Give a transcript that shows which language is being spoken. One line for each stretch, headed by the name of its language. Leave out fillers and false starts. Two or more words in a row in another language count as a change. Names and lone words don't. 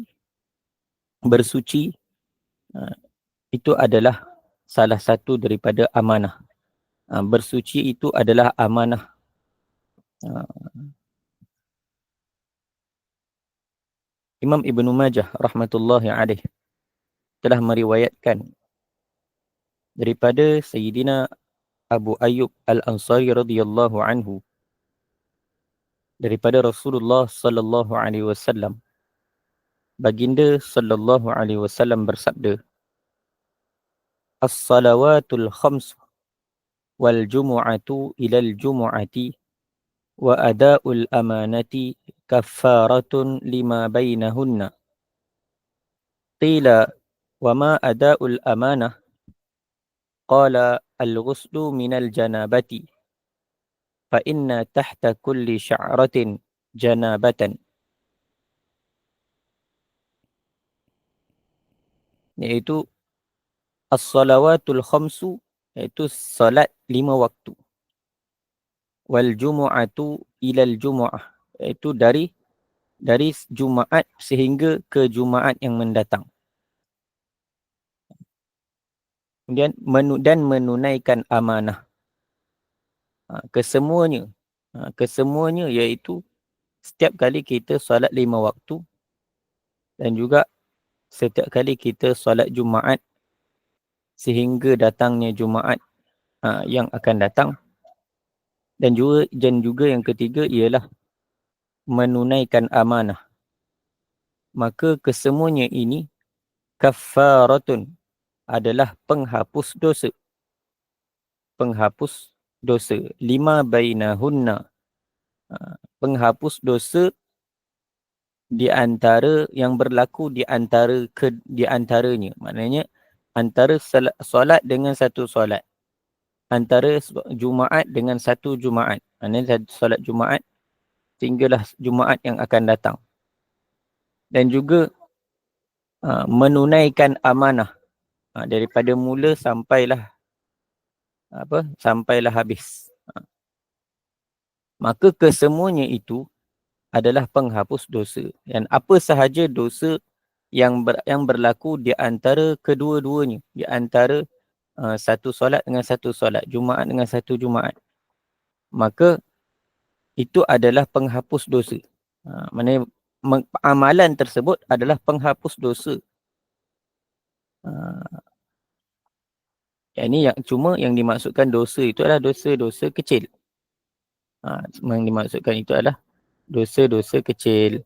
Malay: Bersuci itu adalah salah satu daripada amanah. Bersuci itu adalah amanah. Imam Ibnu Majah
Arabic: رحمة الله عليه
Malay: telah meriwayatkan daripada Sayyidina Abu Ayyub Al-Ansari
Arabic: رضي الله عنه,
Malay: daripada Rasulullah
Arabic: صلى الله عليه وسلم. Baginda صلى الله عليه وسلم bersabda, "الصلوات الخمس والجمعة إلى الجمعة وأداء الأمانة كفارة لما بينهن." قيل وما أداء الأمانة? قال الغسل من الجنابة فإن تحت كل شعرة جنابة.
Malay: Iaitu
Arabic: الصلوات الخمس,
Malay: iaitu salat 5 waktu.
Arabic: والجمعة إلى الجمعة,
Malay: iaitu dari Jumaat sehingga ke Jumaat yang mendatang. Kemudian menunaikan amanah. Kesemuanya iaitu setiap kali kita solat 5 waktu, dan juga setiap kali kita solat Jumaat sehingga datangnya Jumaat yang akan datang. Dan juga yang ketiga ialah menunaikan amanah. Maka kesemuanya ini kaffaratun, adalah penghapus dosa. Penghapus dosa.
Arabic: لما بينهن,
Malay: penghapus dosa di antara yang berlaku di antaranya. Maknanya antara solat dengan satu solat. Antara Jumaat dengan satu Jumaat. Maknanya solat Jumaat sehinggalah Jumaat yang akan datang. Dan juga menunaikan amanah daripada mula sampailah habis. Maka kesemuanya itu adalah penghapus dosa. Dan apa sahaja dosa yang berlaku di antara kedua-duanya, di antara satu solat dengan satu solat, Jumaat dengan satu Jumaat, maka itu adalah penghapus dosa. Maksudnya amalan tersebut adalah penghapus dosa. Yang dimaksudkan dosa itu adalah dosa-dosa kecil. Yang dimaksudkan itu adalah dosa-dosa kecil.